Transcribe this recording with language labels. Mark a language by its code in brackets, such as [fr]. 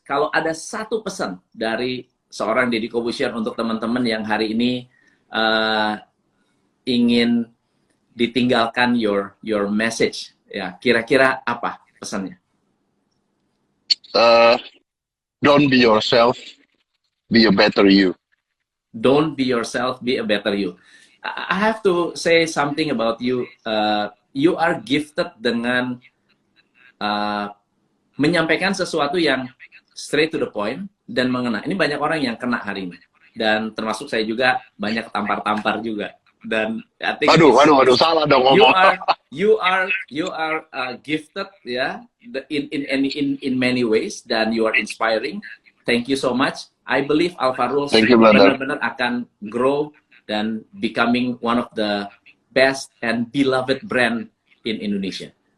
[id] Kalau ada satu pesan dari seorang Deddy Corbuzier untuk teman-teman yang hari ini ingin ditinggalkan [en] your message, [id] ya, kira-kira apa pesannya? [en] Don't be yourself, be a better you. Don't be yourself, be a better you. I have to say something about you. You are gifted [id] dengan menyampaikan sesuatu yang [en] straight to the point [id] dan mengena. Ini banyak orang yang kena hari ini, dan termasuk saya juga banyak tampar-tampar juga. [en] Dan I think [id] Waduh, salah dong ngomong. [en] you are gifted ya, in many ways, dan you are inspiring. Thank you so much. I believe Alvarez [id] benar-benar akan [en] grow dan becoming one of the best and beloved brand in Indonesia.